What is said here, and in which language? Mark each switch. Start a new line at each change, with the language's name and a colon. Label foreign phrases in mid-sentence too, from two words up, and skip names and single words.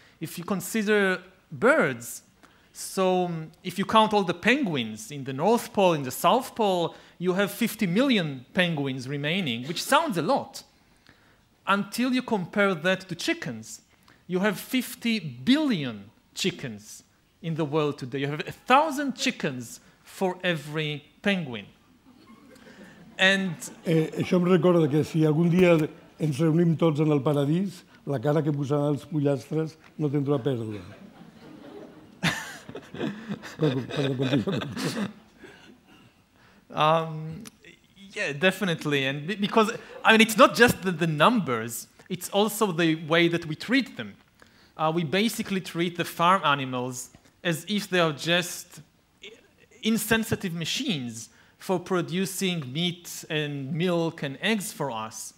English: If you consider birds, So if you count all the penguins in the North Pole, in the South Pole, you have 50 million penguins remaining, which sounds a lot. Until you compare that to chickens, you have 50 billion chickens in the world today. You have 1,000 chickens for every penguin. And
Catalan: això em recorda que si algun dia ens reunim tots en el paradís, la cara que posaran els pollastres no tindrà pèrdua.
English: Yeah, definitely. And because, I mean, it's not just the numbers, it's also the way that we treat them. We basically treat the farm animals as if they are just insensitive machines for producing meat and milk and eggs for us.